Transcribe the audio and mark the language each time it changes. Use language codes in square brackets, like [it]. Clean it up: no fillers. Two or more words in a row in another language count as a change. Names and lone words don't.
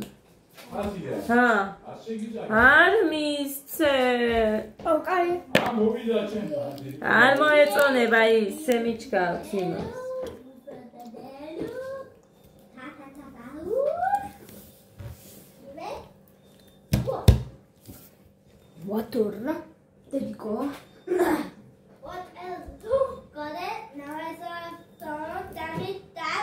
[ka] ჰა. არ მისცე. არ მოეწონება ისე მიჩგავს იმას. [en] What order? There you go. What else? Got it? Now I saw someone tell me that.